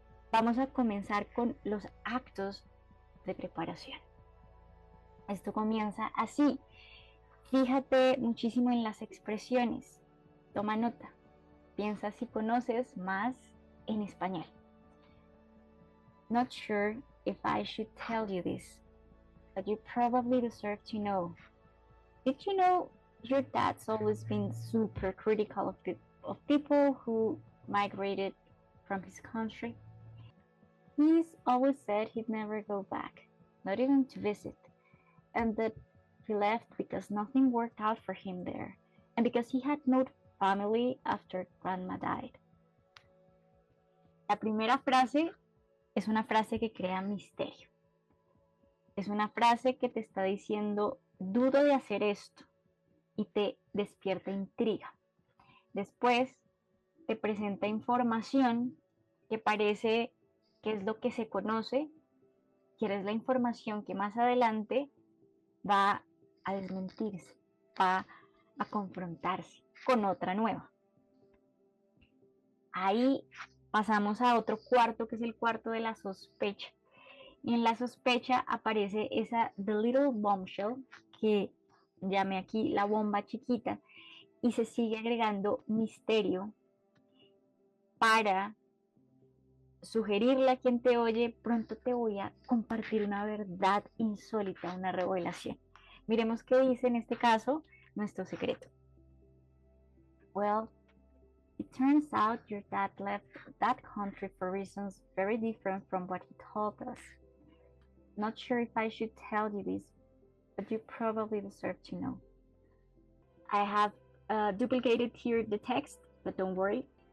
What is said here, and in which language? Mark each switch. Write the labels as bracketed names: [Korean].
[Spanish] Vamos a comenzar con los actos de preparación. Esto comienza así. Fíjate muchísimo en las expresiones. Toma nota. Piensa si conoces más en español. [English] Not sure if I should tell you this, but you probably deserve to know. Did you know your dad's always been super critical of people who migrated from his country? He's always said he'd never go back, not even to visit, and that he left because nothing worked out for him there, and because he had no family after grandma died. [Spanish] La primera frase es una frase que crea misterio. Es una frase que te está diciendo, dudo de hacer esto, y te despierta intriga. Después te presenta información que parece que es lo que se conoce, que es la información que más adelante va a desmentirse, va a confrontarse con otra nueva. Ahí pasamos a otro cuarto, que es el cuarto de la sospecha. Y en la sospecha aparece esa The Little Bombshell, que llamé aquí la bomba chiquita, y se sigue agregando misterio para sugerirle a quien te oye, pronto te voy a compartir una verdad insólita, una revelación. Miremos qué dice en este caso nuestro secreto. [English] Well, it turns out your dad left that country for reasons very different from what he told us. Not sure if I should tell you this, but you probably deserve to know. I have duplicated here the text, but don't worry.